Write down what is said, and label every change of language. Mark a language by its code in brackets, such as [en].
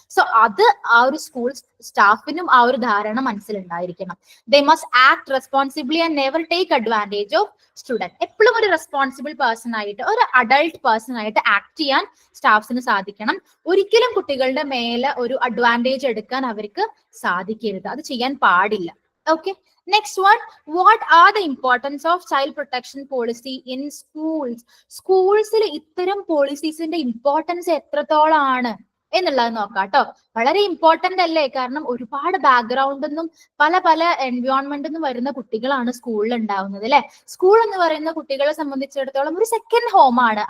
[ml] So അത് ആ ഒരു സ്കൂൾ സ്റ്റാഫിനും ആ ഒരു ധാരണ മനസ്സിലുണ്ടായിരിക്കണം. [en] They must act responsibly and never take advantage of student. [ml] എപ്പോഴും ഒരു റെസ്പോൺസിബിൾ പേഴ്സൺ ആയിട്ട്, ഒരു അഡൾട്ട് പേഴ്സൺ ആയിട്ട് ആക്ട് ചെയ്യാൻ സ്റ്റാഫ്സിന് സാധിക്കണം. ഒരിക്കലും കുട്ടികളുടെ മേലെ ഒരു അഡ്വാൻറ്റേജ് എടുക്കാൻ അവർക്ക് സാധിക്കരുത്. അത് ചെയ്യാൻ പാടില്ല. Okay. [en] Next one, what are the importance of child protection policy in schools? [ml] സ്കൂൾസിൽ ഇത്തരം പോളിസീസിന്റെ ഇമ്പോർട്ടൻസ് എത്രത്തോളാണ് എന്നുള്ളത് നോക്കാം കേട്ടോ. വളരെ ഇമ്പോർട്ടന്റ് അല്ലേ? കാരണം ഒരുപാട് ബാക്ക്ഗ്രൗണ്ടിൽ പല എൻവയോൺമെന്റിൽ നിന്നും വരുന്ന കുട്ടികളാണ് സ്കൂളിൽ ഉണ്ടാവുന്നത് അല്ലെ. സ്കൂൾ എന്ന് പറയുന്ന കുട്ടികളെ സംബന്ധിച്ചിടത്തോളം ഒരു സെക്കൻഡ് ഹോം ആണ്.